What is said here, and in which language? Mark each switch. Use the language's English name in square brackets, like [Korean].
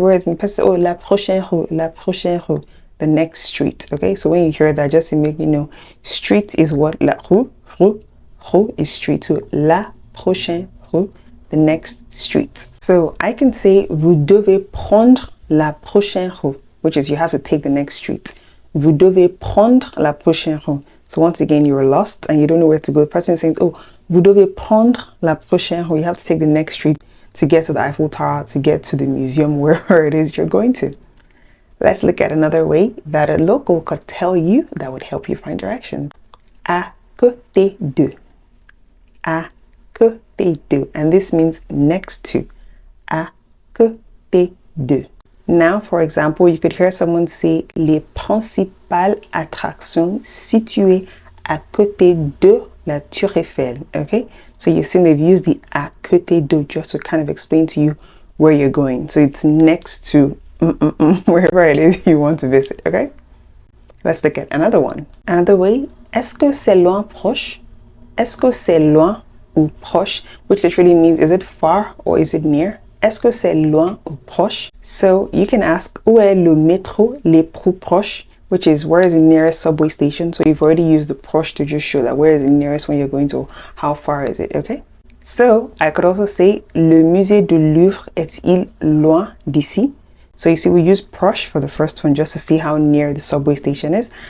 [English] Where is it? And oh, [French] la prochaine rue. La prochaine rue. [English] The next street. Okay, so when you hear that, just to make you know, street is what? La rue. Rue is street. So la prochaine rue. The next street. So I can say, [French] vous devez prendre la prochaine rue, [English] which is you have to take the next street. [French] Vous devez prendre la prochaine rue. [English] So once again, you're lost and you don't know where to go. The person is saying, oh, [French] vous devez prendre la prochaine rue. [English] You have to take the next street to get to the Eiffel Tower, to get to the museum, wherever it is you're going to. Let's look at another way that a local could tell you that would help you find directions. À côté de. À côté de. And this means next to. À côté de. Now, for example, you could hear someone say [French] les principales attractions situées à côté de la Tour Eiffel. [English] Okay, so you've seen they've used the à côté de just to kind of explain to you where you're going. So it's next to wherever it is you want to visit. Okay, let's look at another one. Another way, [French] est-ce que c'est loin proche? Est-ce que c'est loin ou proche? [English] Which literally means is it far or is it near? [French] Est-ce que c'est loin ou proche? [English] So you can ask, [French] où est le métro le plus proche? [English] Which is, where is the nearest subway station? So you've already used the proche to just show that where is the nearest when you're going to, how far is it, okay? So I could also say, [French] le musée du Louvre est-il loin d'ici? [English] So you see, we use proche for the first one just to see how near the subway station is.